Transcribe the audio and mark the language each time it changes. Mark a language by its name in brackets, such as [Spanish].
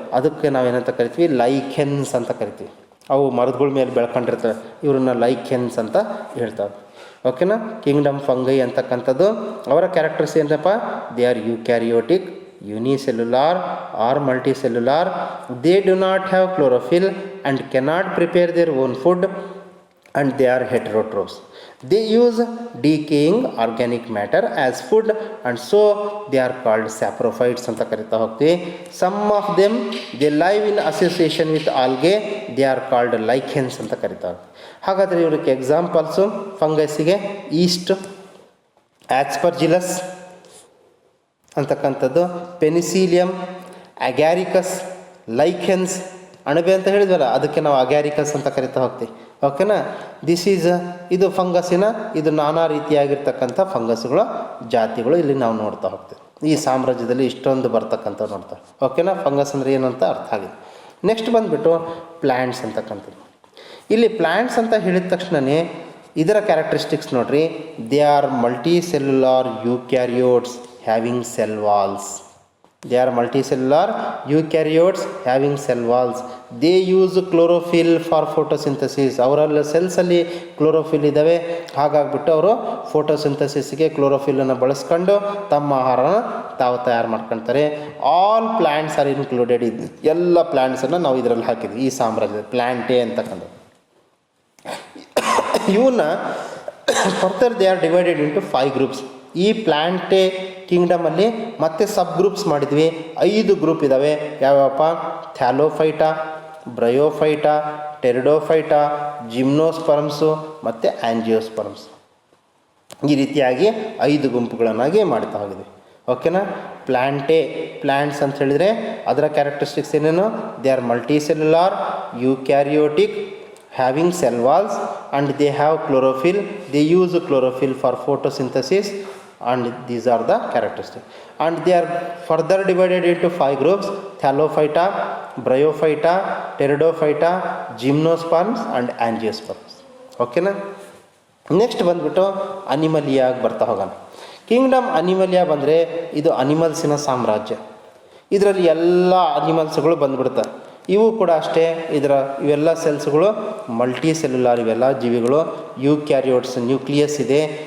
[Kannada] ಅದಕ್ಕೆ ನಾವೇನಂತ ಕರಿತೀವಿ, ಲೈಕೆನ್ಸ್ ಅಂತ ಕರಿತೀವಿ. ಅವು ಮರಗಳ ಮೇಲೆ ಬೆಳ್ಕೊಂಡಿರ್ತವೆ, ಇವ್ರನ್ನ ಲೈಕೆನ್ಸ್ ಅಂತ ಹೇಳ್ತಾವೆ. ಓಕೆನಾ. ಕಿಂಗ್ಡಮ್ ಫಂಗೈ ಅಂತಕ್ಕಂಥದ್ದು ಅವರ ಕ್ಯಾರೆಕ್ಟರ್ಸ್ ಏನಪ್ಪ, [English] They are eukaryotic, unicellular or multicellular. They do not have chlorophyll and cannot prepare their own food and they are heterotrophs. They use decaying organic matter as food and so they are called saprophytes [Kannada] anta karita hogtivi. [English] Some of them they live in association with algae, they are called lichens [Kannada] anta karita. ಹಾಗಾದರೆ ಇವರಿಗೆ examples ಫಂಗಸ್ಸಿಗೆ East, Aspergillus ಅಂತಕ್ಕಂಥದ್ದು, Penicillium, Agaricus, lichens. ಅಣಬೆ ಅಂತ ಹೇಳಿದ್ವಲ್ಲ, ಅದಕ್ಕೆ ನಾವು Agaricus ಅಂತ ಕರಿತಾ ಹೋಗ್ತೀವಿ. ಓಕೆನಾ. ಇದು ಫಂಗಸ್ಸಿನ ಇದು ನಾನಾ ರೀತಿಯಾಗಿರ್ತಕ್ಕಂಥ ಫಂಗಸ್ಗಳ ಜಾತಿಗಳು ಇಲ್ಲಿ ನಾವು ನೋಡ್ತಾ ಹೋಗ್ತೀವಿ. ಈ ಸಾಮ್ರಾಜ್ಯದಲ್ಲಿ ಇಷ್ಟೊಂದು ಬರ್ತಕ್ಕಂಥ ನೋಡ್ತಾ. ಓಕೆನಾ. ಫಂಗಸ್ ಅಂದರೆ ಏನು ಅಂತ ಅರ್ಥ ಆಗಿದೆ. ನೆಕ್ಸ್ಟ್ ಬಂದುಬಿಟ್ಟು ಪ್ಲ್ಯಾಂಟ್ಸ್ ಅಂತಕ್ಕಂಥದ್ದು. ಇಲ್ಲಿ ಪ್ಲ್ಯಾಂಟ್ಸ್ ಅಂತ ಹೇಳಿದ ತಕ್ಷಣವೇ ಇದರ ಕ್ಯಾರೆಕ್ಟರಿಸ್ಟಿಕ್ಸ್ ನೋಡ್ರಿ. [English] They are multicellular eukaryotes having cell walls. They are multicellular eukaryotes having cell walls. They use chlorophyll for photosynthesis. [Kannada] ಅವರಲ್ಲಿ ಸೆಲ್ಸಲ್ಲಿ ಕ್ಲೋರೋಫಿಲ್ ಇದ್ದಾವೆ. ಹಾಗಾಗ್ಬಿಟ್ಟು ಅವರು ಫೋಟೋಸಿಂಥಸಿಸ್ಗೆ ಕ್ಲೋರೋಫಿಲ್ಲನ್ನು ಬಳಸ್ಕೊಂಡು ತಮ್ಮ ಆಹಾರನ ತಾವು ತಯಾರು ಮಾಡ್ಕೊಳ್ತಾರೆ. [English] All plants are included. [Kannada] ಇದು ಎಲ್ಲ ಪ್ಲ್ಯಾಂಟ್ಸನ್ನು ನಾವು ಇದರಲ್ಲಿ ಹಾಕಿದ್ವಿ ಈ ಸಾಮ್ರಾಜ್ಯದ ಪ್ಲ್ಯಾಂಟೇ ಅಂತಕ್ಕಂಥ. [English] ಇವನ್ನ further they are divided into 5 groups. [Kannada] ಈ ಪ್ಲ್ಯಾಂಟೇ ಕಿಂಗ್ಡಮಲ್ಲಿ ಮತ್ತೆ ಸಬ್ ಗ್ರೂಪ್ಸ್ ಮಾಡಿದ್ವಿ. 5 ಗ್ರೂಪ್ ಇದ್ದಾವೆ. ಯಾವ್ಯಾವಪ್ಪ, ಥ್ಯಾಲೋಫೈಟಾ, ಬ್ರಯೋಫೈಟಾ, ಟೆರಿಡೋಫೈಟಾ, ಜಿಮ್ನೋಸ್ಪರ್ಮ್ಸು ಮತ್ತು ಆ್ಯಂಜಿಯೋಸ್ಪರ್ಮ್ಸ್. ಈ ರೀತಿಯಾಗಿ 5 ಗುಂಪುಗಳನ್ನಾಗಿ ಮಾಡ್ತಾ ಹೋಗಿದ್ವಿ. ಓಕೆನಾ. ಪ್ಲ್ಯಾಂಟ್ಸ್ ಅಂತ ಹೇಳಿದರೆ ಅದರ ಕ್ಯಾರೆಕ್ಟರಿಸ್ಟಿಕ್ಸ್ ಏನೇನು, [English] They are multicellular eukaryotic having cell walls and they have chlorophyll. They use chlorophyll for photosynthesis and these are the characteristics. And they are further divided into 5 groups: Thallophyta, Bryophyta, Pteridophyta, Gymnosperms and Angiosperms. Okay na. [Kannada] Next ಬಂದುಬಿಟ್ಟು ಅನಿಮಲಿಯಾಗಿ ಬರ್ತಾ ಹೋಗೋಣ. Kingdom ಅನಿಮಲಿಯಾ ಬಂದರೆ ಇದು ಅನಿಮಲ್ಸಿನ ಸಾಮ್ರಾಜ್ಯ. ಇದರಲ್ಲಿ ಎಲ್ಲ ಅನಿಮಲ್ಸ್ಗಳು ಬಂದುಬಿಡ್ತವೆ. ಇವು ಕೂಡ ಅಷ್ಟೇ. ಇವೆಲ್ಲ ಸೆಲ್ಸ್ಗಳು ಮಲ್ಟಿಸೆಲ್ಯುಲಾರ್. ಇವೆಲ್ಲ ಜೀವಿಗಳು ಯೂಕ್ಯಾರಿಯೋಟ್ಸ್, ನ್ಯೂಕ್ಲಿಯಸ್ ಇದೆ.